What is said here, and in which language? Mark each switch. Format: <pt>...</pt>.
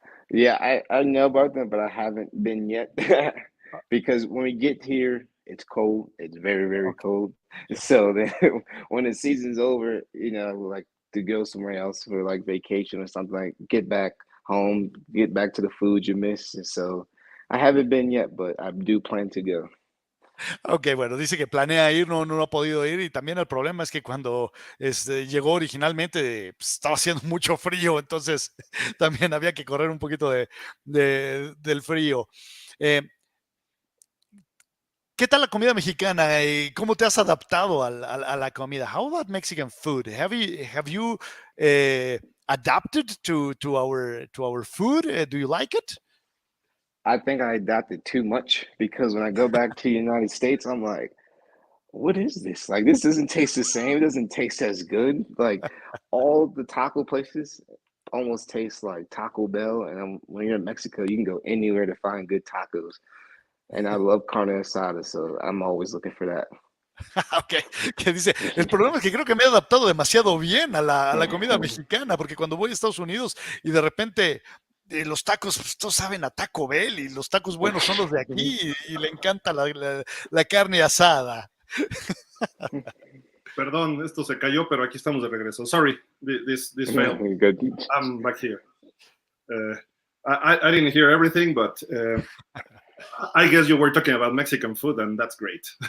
<en>Yeah, I know about them, but I haven't been yet because when we get here, it's cold. It's very, very Okay. cold. Yeah. So then when the season's over, we like to go somewhere else for like vacation or something, like get back home, get back to the food you miss. And so I haven't been yet, but I do plan to go.</en> <es>Ok, bueno, dice que planea ir, no ha podido ir y también el problema es que cuando llegó originalmente pues, estaba haciendo mucho frío, entonces también había que correr un poquito del frío. ¿Qué tal la comida mexicana? ¿Cómo te has adaptado a la comida?</es> <en>How about Mexican food? Have you adapted to our food? Do you like it? I think I adapted too much because when I go back to the United States, I'm like, what is this? Like, this doesn't taste the same. It doesn't taste as good. Like, all the taco places almost taste like Taco Bell. And when you're in Mexico, you can go anywhere to find good tacos. And I love carne asada, so I'm always looking for that.</en> <es>Ok, que dice, el problema es que creo que me he adaptado demasiado bien a la comida mexicana, porque cuando voy a Estados Unidos y de repente los tacos, pues, todos saben a Taco Bell y los tacos buenos son los de aquí y le encanta la carne asada. Perdón, esto se cayó, pero aquí estamos de regreso.</es> <en>Sorry, this failed. Good. I'm back here. I didn't hear everything, but I guess you were talking about Mexican food, and that's great.</en>